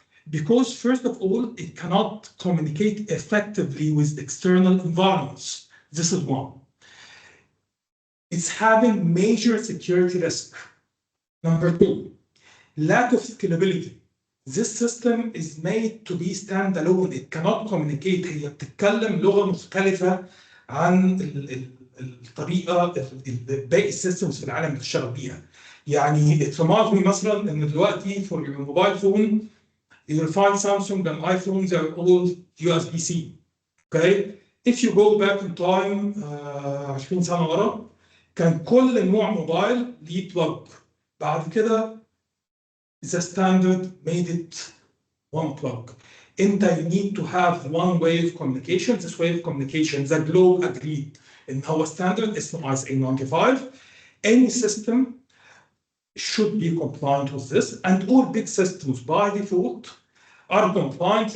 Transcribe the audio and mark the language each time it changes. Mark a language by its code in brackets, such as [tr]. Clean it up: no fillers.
[en] Because first of all, it cannot communicate effectively with external environments. This is one. It's having major security risk. Number two, lack of scalability. This system is made to be standalone. It cannot communicate. [ar] هي بتتكلم لغة مختلفة عن الطريقة باقي السيستمز في العالم بتشتغل بيها. [en] يعني it reminds me [ar] مثلا ان دلوقتي [en] for your mobile phone you'll find Samsung and iPhones are all USB-C. Okay? If you go back in time [ar] 20 سنة ورا كان كل نوع موبايل ليه بلج. بعد كده [en] the standard made it one plug. You need to have one way of communication. This way of communication, the globe agreed in our standard is ISA 95. Any system should be compliant with this, and all big systems by default are compliant.